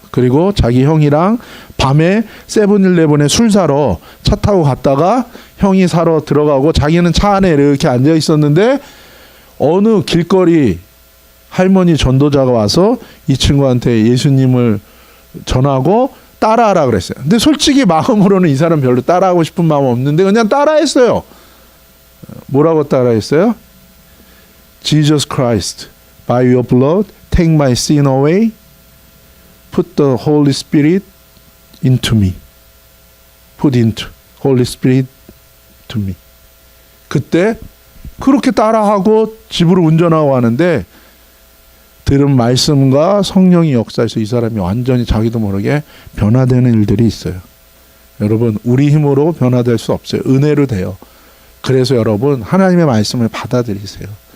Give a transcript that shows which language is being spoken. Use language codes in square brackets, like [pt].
[ko] 그리고 자기 형이랑 밤에 세븐일레븐에 술 사러 차 타고 갔다가 형이 사러 들어가고 자기는 차 안에 이렇게 앉아 있었는데 어느 길거리 할머니 전도자가 와서 이 친구한테 예수님을 전하고 따라하라 그랬어요. 근데 솔직히 마음으로는 이 사람 별로 따라하고 싶은 마음 없는데 그냥 따라했어요. 뭐라고 따라했어요? [en] Jesus Christ, by your blood, take my sin away, put the Holy Spirit into me. Put into Holy Spirit to me. [ko] 그때 그렇게 따라하고 집으로 운전하고 하는데 들은 말씀과 성령이 역사해서 이 사람이 완전히 자기도 모르게 변화되는 일들이 있어요. 여러분 우리 힘으로 변화될 수 없어요. 은혜로 돼요. 그래서 여러분 하나님의 말씀을 받아들이세요.